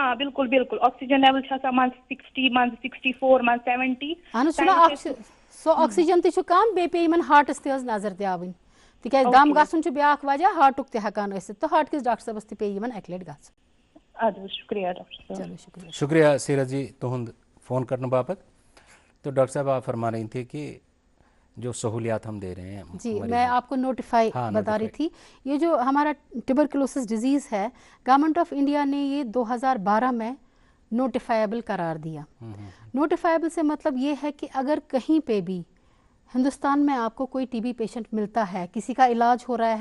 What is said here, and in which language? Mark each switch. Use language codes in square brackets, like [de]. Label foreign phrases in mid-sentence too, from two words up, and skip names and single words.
[ks] بِلکُل [en] oxygen level [ks] چھِ آسان منٛزٕ 60 منٛزٕ 64 منٛزٕ 70 اہن حظ سُہ آکسیجن تہِ چھُ کم بیٚیہِ پیٚیہِ یِمن ہارٹس تہِ حظ نظر دِوٕنۍ تِکیازِ دم گژھُن چھُ بیاکھ وجہ ہارٹُک تہِ ہٮ۪کان ٲسِتھ تہٕ ہارٹ کِس ڈاکٹر صٲبس تہِ پیٚیہِ یِمن 1 لٹہِ گژھُن [ur] شکریہ سیرت جی [ks] تہند فون کرنے باپت [ur] تو ڈاکٹر صاحب آپ فرما رہی تھی کہ جو سہولیات ہم دے رہے ہیں جی میں آپ کو نوٹیفائی بتا رہی تھی یہ جو ہمارا [en] tuberculosis disease [ur] ہے گورنمنٹ آف انڈیا نے یہ 2012 میں نوٹیفائیبل قرار دیا نوٹیفائیبل سے مطلب یہ ہے کہ اگر کہیں پہ بھی ہندوستان میں آپ کو کوئی ٹی بی پیشنٹ ملتا ہے کسی کا علاج ہو رہا